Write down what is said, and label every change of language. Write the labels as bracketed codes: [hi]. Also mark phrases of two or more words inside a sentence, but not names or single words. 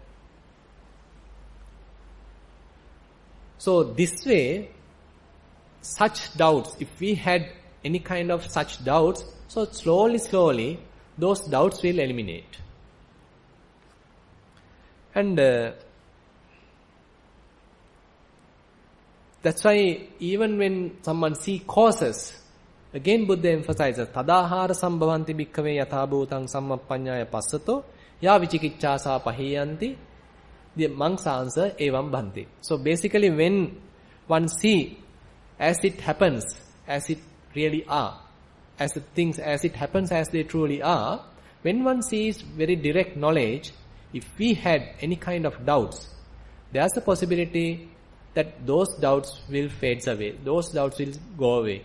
[en] So this way, such doubts, if we had any kind of such doubts, so slowly, those doubts will eliminate. And That's why even when someone see causes, again Buddha emphasizes, [pi] Tadahara sambhavanti bhikkhave yatha bhutang sammappaññāya passato ya vichikicchāsā pahiyanti. [en] The monk's answer, [pi] evam bhanti. [en] So basically when one see as it happens, as it really are, as the things as it happens as they truly are, when one sees very direct knowledge, if we had any kind of doubts, there's a possibility that those doubts will fade away, those doubts will go away.